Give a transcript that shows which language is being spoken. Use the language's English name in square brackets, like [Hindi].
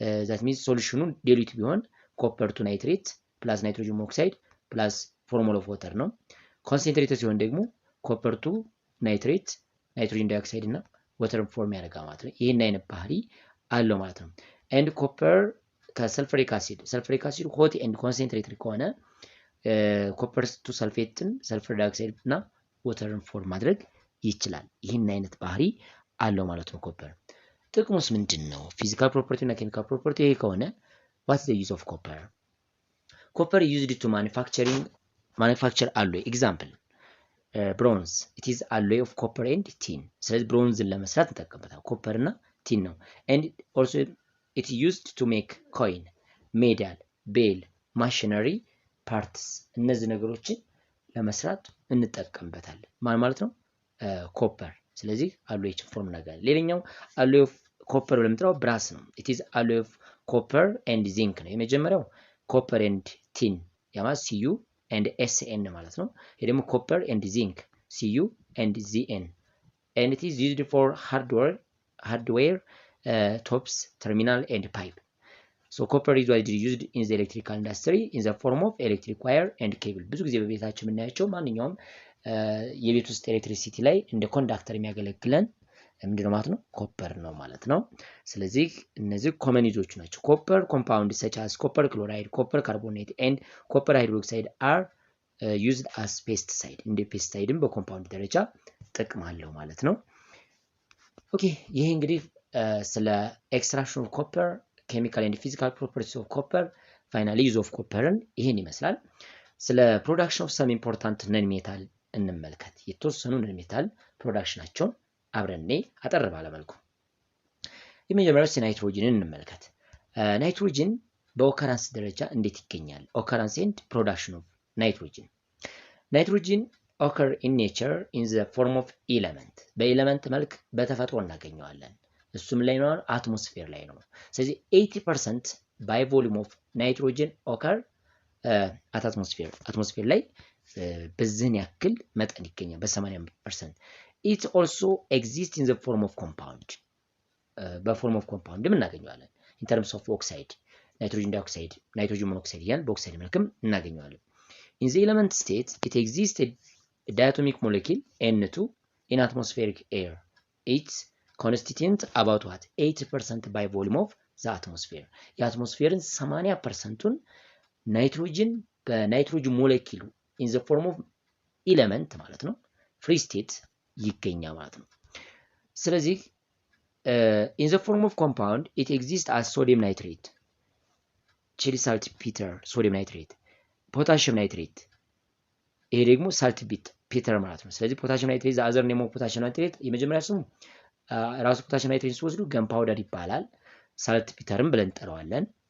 [Amharic] that means ሶሉሽኑ ዲሉት ቢሆን ኮፐር ቱ ናይትሬት ፕላስ ናይትሮጅን ኦክሳይድ ፕላስ ፎርሙላ ኦፍ ዋተር ነው። ኮንሰንትሬትድ ሲሆን ደግሞ ኮፐር ቱ ናይትሬት ናይትሮጅን ዳይኦክሳይድ እና ዋተርን ፎርም ያደርጋል ማለት ነው። ይሄን አይነት ባህሪ አለው ማለት ነው። ኤንድ ኮፐር ከሰልፈሪክ አሲድ ሆት ኤንድ ኮንሰንትሬትድ ከሆነ ኮፐር ቱ ሰልፌትን ሰልፈር ዳይኦክሳይድ እና ዋተርን ፎርም ማድረግ ይችላል። ይህን አይነት ባህሪ አለው ማለት ነው ኮፐር። ጥቅሙስ ምንድን ነው? ፊዚካል ፕሮፐርቲ እና ኬሚካል ፕሮፐርቲ ይሄ ከሆነ what is the use of copper? [English] Copper used to manufacture alloy. Example bronze. It is alloy of copper and tin. [Amharic] ስለዚህ ብሮንዝን ለመስራት እንጠቀምበታለን። ኮፐር እና ቲን ነው። and also it used to make coin, medal, bell, machinery parts። እነዚህ ነገሮችን ለመስራት እንጠቀምበታለን። ማለት ነው ኮፐር። ስለዚህ አሎይችን ፎርም ነገር። ሌላኛው alloy of copper ለምንጠራው ብራስ ነው። it is alloy of copper and zinc ነው። የመጀመሪያው ኮፐር ኤንድ ቲን ያማ ሲዩ ኤንድ ኤስኤን ማለት ነው። ይሄ ደግሞ ኮፐር ኤንድ ዚንክ ሲዩ ኤንድ ዚኤን and it is used for hardware tops, terminal and pipe. [English] So copper is widely used in the electrical industry in the form of electric wire and cable። ብዙ ጊዜ በቤታችን የምናያቸው ማንኛውም የቤት ውስጥ ኤሌክትሪሲቲ ላይ እንደ ኮንዳክተር የሚያገለግለን ምንድነው ማለት ነው? [Amharic] ኮፐር ነው ማለት ነው። ስለዚህ እነዚህ ኮመን ዩዞች ናቸው። ኮፐር ኮምፓውንድ such as copper chloride, copper carbonate and copper hydroxide are used as pesticide። እንደ ፔስቲሳይድም በኮምፓውንድ ደረጃ ጥቅም አለው ማለት ነው። ኦኬ ይሄ እንግዲህ ስለ ኤክስትራክሽን ኦፍ ኮፐር ኬሚካል ኤንድ ፊዚካል ፕሮፐርቲስ ኦፍ ኮፐር ፋይናሊ ዩዝ ኦፍ ኮፐርን ይሄን ይመስላል። ስለ ፕሮዳክሽን ኦፍ ሰም ኢምፖርታንት ነን ሜታል እንመልከት። የተወሰኑ ነን ሜታል ፕሮዳክሽናቸውን አብረኔ አጠር ባለ መልኩ የመጀመሪያው ናይትሮጅንን እንመልከት። ናይትሮጅን በኦከራንስ ደረጃ እንዴት ይገኛል? ኦከራንስ ኤንድ ፕሮዳክሽን ኦፍ ናይትሮጅን። ናይትሮጅን occur in nature in the form of element። በኤሌመንት መልክ በተፈጥሮ እናገኘዋለን። እሱም ላይ ነው አትሞስፌር ላይ ነው። ስለዚህ 80% by volume of nitrogen occur at atmosphere ላይ በዚህን ያክል መጠን ይገኛል በ80%። it also exists in the form of compound በፎርም ኦፍ ኮምፓውንድም እናገኘዋለን in terms of oxide ናይትሮጅን ዳይኦክሳይድ ናይትሮጅን ሞኖክሳይድ እያልን በኦክሳይድ መልክም እናገኘዋለን። in the element state it exists a diatomic molecule N2 in atmospheric air. [English] It constitutes about what 80% by volume of the atmosphere. [Amharic] የአትሞስፌርን 80%ቱን ናይትሮጅን በናይትሮጅን ሞለኪሉ in the form of element ማለት ነው ፍሪ ስቴት ይገኛል ማለት ነው። ስለዚህ [English] in the form of compound it exists as sodium nitrate, chili saltpeter sodium nitrate, potassium nitrate ይሄ ደግሞ saltpeter ማለት ነው። ስለዚህ potassium nitrate the other name of potassium nitrate የመጀመሪያ ስሙ ራሱ potassium nitrate ሲወስዱ gunpowder ይባላል። saltpeterም ብለን እንጠራዋለን።